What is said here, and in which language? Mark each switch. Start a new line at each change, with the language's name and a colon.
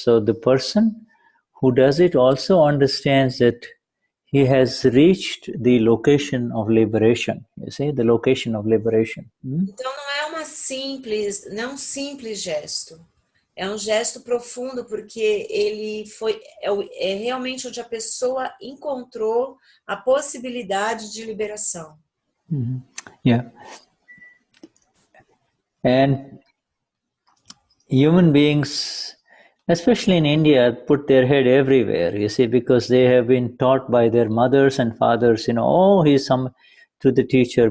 English: So the person who does it also understands that he has reached the location of liberation. You see, the location of liberation.
Portuguese: Então não é um simples gesto. É um gesto profundo porque ele é realmente onde a pessoa encontrou a possibilidade de liberação. Mm-hmm. Yeah.
English: And human beings, especially in India, put their head everywhere, you see, because they have been taught by their mothers and fathers, he's some to the teacher.